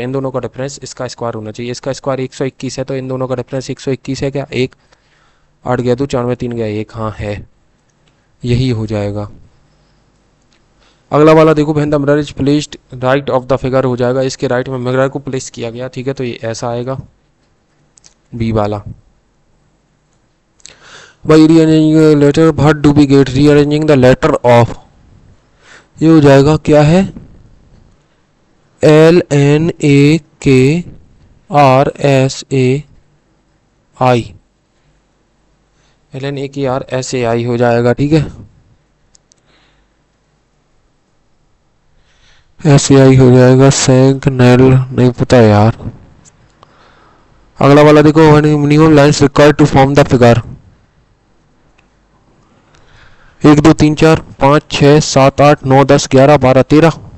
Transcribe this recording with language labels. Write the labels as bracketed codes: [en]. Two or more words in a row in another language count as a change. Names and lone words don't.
[hi] इन दोनों का डिफरेंस इसका स्क्वायर होना चाहिए, इसका स्क्वायर 121 है, तो इन दोनों का डिफरेंस 121 है क्या, एक 8 गया 2, 4 में 3 गया 1, हाँ है, यही हो जाएगा। अगला वाला देखो, [en] when the mirror is placed right of the figure [hi] हो जाएगा, इसके राइट में मिरर को प्लेस किया गया, ठीक है, तो ये ऐसा आएगा बी वाला। [en] By rearranging the letter, what do we get? Rearranging the letter of, [hi] ये हो जाएगा क्या है, L N A K R S A I, L N A K R S A I हो जाएगा, ठीक है, S A I हो जाएगा, सैंकनेल नहीं पता यार। अगला वाला देखो, [en] minimum lines required to form the figure, [hi] 1 2 3 4 5 6 7 8 9 10 11 12 13।